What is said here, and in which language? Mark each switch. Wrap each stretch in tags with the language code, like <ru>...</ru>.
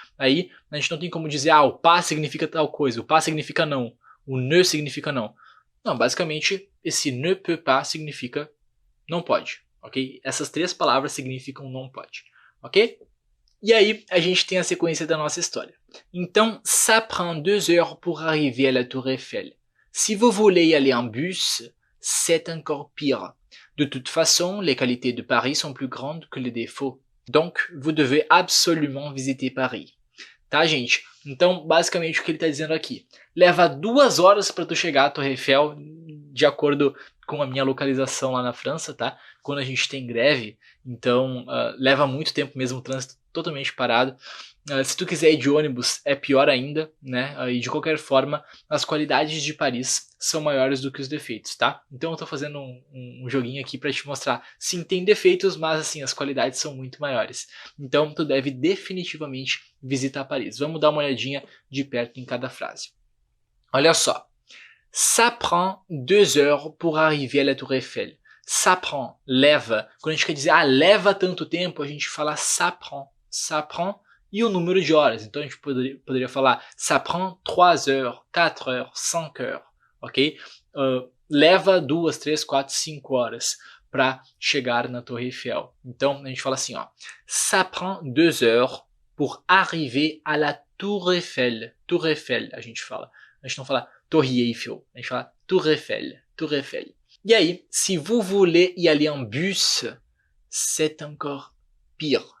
<pt>Aí a gente não tem como dizer, o pas significa tal coisa, o pas significa não, o ne significa não. Não, basicamente esse ne peut pas significa não pode, ok? Essas 3 palavras significam não pode, ok? E aí a gente tem a sequência da nossa história.</pt> <fr>Então, ça prend 2 heures pour arriver à la Tour Eiffel. Si vous voulez y aller en bus, c'est encore pire. De toute façon, les qualités de Paris sont plus grandes que les défauts. Donc, vous devez absolument visiter Paris.</fr> <pt>Tá, gente? Então, basicamente o que ele está dizendo aqui. Leva 2 horas para tu chegar à Torre Eiffel, de acordo com a minha localização lá na França, tá? Quando a gente tem greve, então leva muito tempo mesmo, o trânsito totalmente parado. Se tu quiser ir de ônibus, é pior ainda, né? E de qualquer forma, as qualidades de Paris são maiores do que os defeitos, tá? Então eu tô fazendo um joguinho aqui para te mostrar. Sim, tem defeitos, mas assim, as qualidades são muito maiores. Então tu deve definitivamente visitar Paris. Vamos dar uma olhadinha de perto em cada frase. Olha só.</pt> <fr>Ça prend 2 heures pour arriver à la Tour Eiffel. Ça prend,</fr> <pt>leva. Quando a gente quer dizer, leva tanto tempo, a gente fala ça prend. Ça prend e o número de horas. Então a gente poderia falar</pt> <fr>ça prend 3 heures, 4 heures, 5 heures,</fr> <pt>ok? Leva 2, 3, 4, 5 horas para chegar na Torre Eiffel. Então a gente fala assim, ó,</pt> <fr>ça prend 2 heures pour arriver à la Tour Eiffel.</fr> <pt>Tour Eiffel, a gente fala. A gente não fala Torre Eiffel, a gente fala Tour Eiffel, Tour Eiffel. E aí,</pt> <fr>si vous voulez y aller en bus, c'est encore pire.</fr>